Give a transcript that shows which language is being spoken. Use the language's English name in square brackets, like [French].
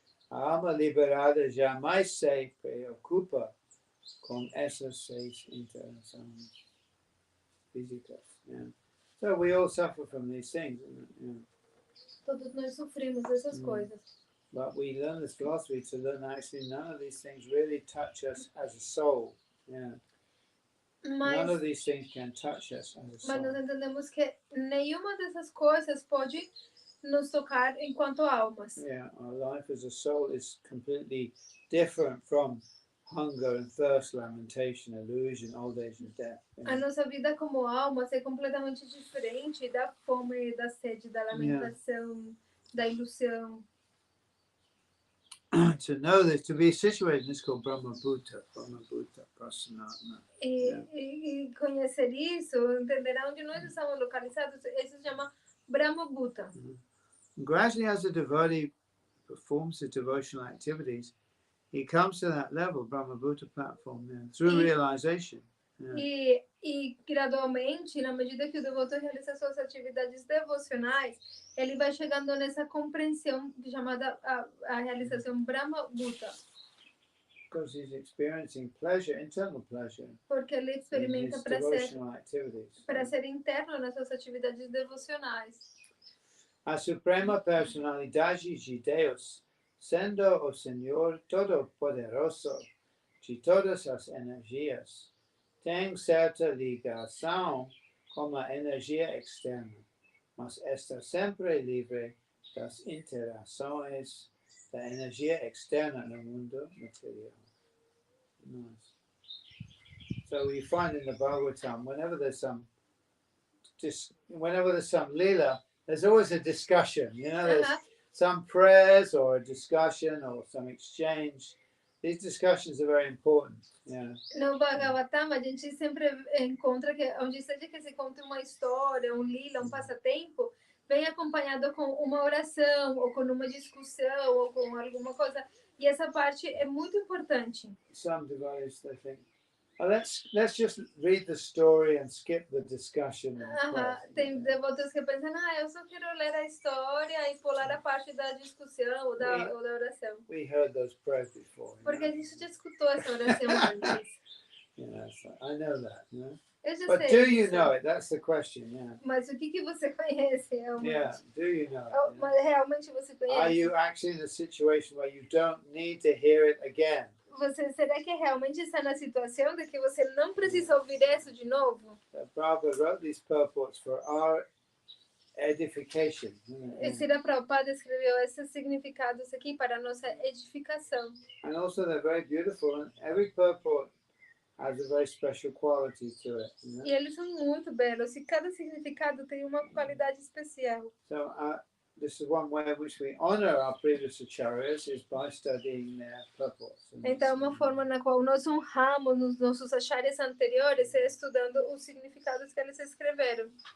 [Portuguese] A alma liberada jamais se preocupa com essas 6 interações físicas. [English] Yeah. So we all suffer from these things. Yeah. [Portuguese] Todos nós sofrimos dessas coisas. [English] But we learn this philosophy to learn that actually none of these things really touch us as a soul. Yeah. None of these things can touch us as a soul. [Portuguese] Mas nós entendemos que nenhuma dessas coisas pode nos tocar enquanto almas. [English] Yeah, our life as a soul is completely different from hunger and thirst, lamentation, illusion, old age and death. Yeah. [Portuguese] A nossa vida como almas é completamente diferente da fome, da sede, da lamentação, da ilusão. [English] To know this, to be situated in this called Brahma Bhuta Prasanatma. [Portuguese] E conhecer isso, entender onde nós estamos localizados, isso se chama Brahma Bhuta. [English] Gradually, as the devotee performs the devotional activities, he comes to that level, Brahma Bhuta platform, through realization. [Portuguese] E gradualmente, na medida que o devoto realiza suas atividades devocionais, ele vai chegando nessa compreensão chamada a realização Brahma Bhuta. [English] Because he's experiencing pleasure, internal pleasure. [Portuguese] Porque ele experimenta prazer interno nas suas atividades devocionais. A suprema personalidade de Deus, sendo o Senhor Todo-Poderoso de todas as energias, tem certa ligação com a energia externa, mas está sempre livre das interações da energia externa no mundo material. [English] Nice. So we find in the Bhagavatam, whenever there's some lila, there's always a discussion. You know, there's some prayers or a discussion or some exchange. These discussions are very important. Yeah. [Portuguese] No Bhagavatam, a gente sempre encontra que onde seja que se conta uma história, um lila, um passatempo, vem acompanhado com uma oração ou com uma discussão ou com alguma coisa. E essa parte é muito importante. [English] Some devotees, they think, oh, let's just read the story and skip the discussion. [Portuguese] Tem devotos que pensam, eu só quero ler a história e pular a parte da discussão ou da oração. [English] We heard those prayers before. [Portuguese] Porque a gente já escutou essa oração antes. [English] Yeah, so I know that. No? [Portuguese] Eu já [English] But [Portuguese] sei do isso. [English] you know it? That's the question. Yeah. [Portuguese] Mas o que você conhece realmente? [English] Yeah. Do you know it? [Portuguese] Mas realmente você conhece? [English] Are you actually in a situation where you don't need to hear it again? [Portuguese] Será que realmente está na situação de que você não precisa ouvir isso de novo? [English] Prabhupada wrote these purports for our edification. [Portuguese] E Srila Prabhupada escreveu esses significados aqui para a nossa edificação. [English] And also they're very beautiful, and every purport has a very special quality to it. You know? [Portuguese] E eles são muito belos, e cada significado tem uma qualidade especial. [English] So this is one way in which we honor our previous acharyas is by studying their purports. [Portuguese] Então, uma forma na qual nós honramos os nossos acharyas anteriores é estudando os significados que eles escreveram.